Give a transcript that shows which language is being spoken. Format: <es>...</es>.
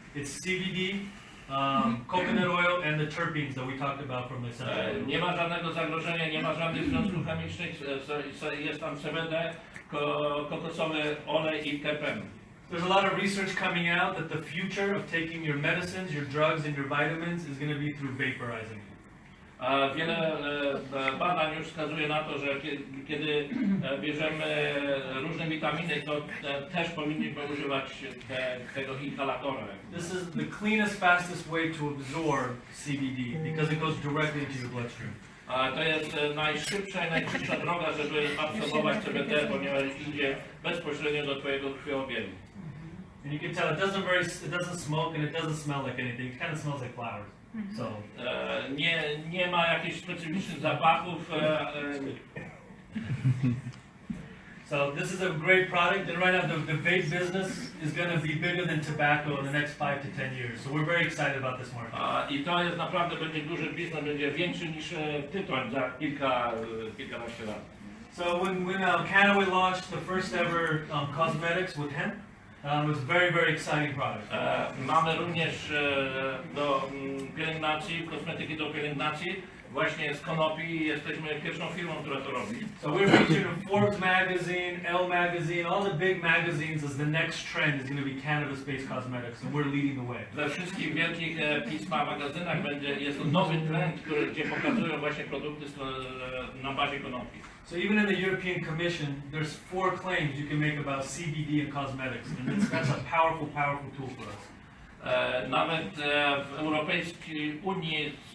<en>It's CBD, coconut oil, and the terpenes that we talked about from the essential.</en> <pl>Nie ma żadnego zagrożenia, nie ma żadnych związków chemicznych, jest tam CBD, kokosowy olej i terpeny.</pl> <en>There's a lot of research coming out that the future of taking your medicines, your drugs, and your vitamins is going to be through vaporizing.</en> <pl>Wiele badań już wskazuje na to, że kiedy bierzemy różne witaminy, to też powinniśmy używać tego inhalatora.</pl> <en>This is the cleanest, fastest way to absorb CBD because it goes directly into your bloodstream.</en> <pl>To jest najszybsza i najkrótsza droga, żeby absorbować CBD, ponieważ idzie bezpośrednio do twojego krwiobiegu.</pl> <en>And you can tell it doesn't smoke and it doesn't smell like anything. It kind of smells like flowers. So</en> <pl>nie ma jakichś specyficznych zapachów.</pl> <en>So this is a great product, and right now the vape business is going to be bigger than tobacco in the next 5 to 10 years. So we're very excited about this market.</en> <pl>I to jest naprawdę będzie duży biznes, będzie większy niż tytoń za kilkanaście lat.</pl> <en>So when KannaWay launched the first ever cosmetics with hemp, it was a very exciting product.</en> <pl>Mamy również do pielęgnacji pielęgnacji, kosmetyki do pielęgnacji, właśnie z konopi. Jesteśmy pierwszą firmą, która to robi.</pl> <en>So we're featured in Forbes magazine, Elle magazine, all the big magazines as the next trend is going to be cannabis-based cosmetics, and we're leading the way.</en> <pl>We wszystkich wielkich pismach, magazynach jest to nowy trend, gdzie pokazują właśnie produkty na bazie konopi.</pl> <en>So even in the European Commission, there's 4 claims you can make about CBD and cosmetics, and that's a powerful, powerful tool for us.</en> <pl>Nawet w Europejskiej Unii</pl>